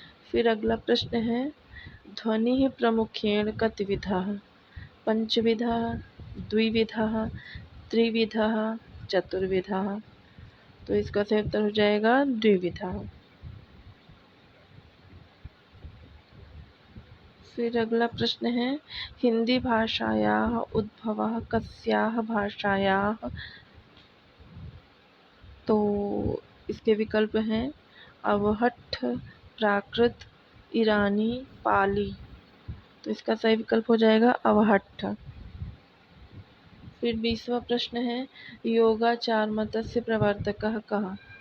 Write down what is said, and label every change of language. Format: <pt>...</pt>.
<hi>फिर अगला प्रश्न है,</hi> <sa>ध्वनि प्रमुखेण कतिविधः? पंचविधः, द्विविधः, त्रिविधः, चतुर्विधः।</sa> <hi>तो इसका सही उत्तर हो जाएगा द्विविधः। फिर अगला प्रश्न है,</hi> <sa>हिंदी भाषायाः उद्भवः कस्याः भाषायाः?</sa> <hi>तो इसके विकल्प हैं, अवहट्ठ, प्राकृत, ईरानी, पाली। तो इसका सही विकल्प हो जाएगा अवहट्ठ। फिर 20वां प्रश्न है,</hi> <sa>योगाचार मतस्य प्रवर्तकः कः?</sa>